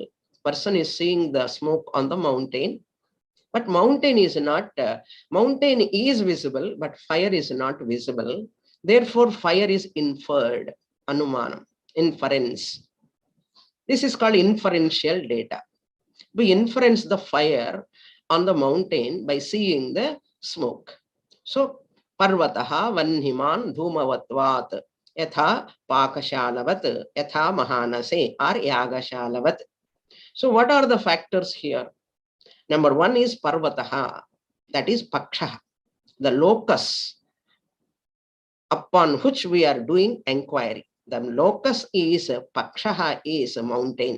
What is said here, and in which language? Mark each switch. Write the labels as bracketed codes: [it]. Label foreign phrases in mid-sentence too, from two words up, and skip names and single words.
[en] Person is seeing the smoke on the mountain, but mountain is not, mountain is visible, but fire is not visible. Therefore, fire is inferred, anumanam, inference. This is called inferential data. We inference the fire on the mountain by seeing the smoke. So, [sa] पर्वतः वह्निमान् धूमवत्त्वात् यथा पाकशालावत् यथा महानसे or यज्ञशालावत्. [en] So, what are the factors here? Number one is Parvataha, that is Paksha, the locus upon which we are doing inquiry. The locus is Paksha, is a mountain.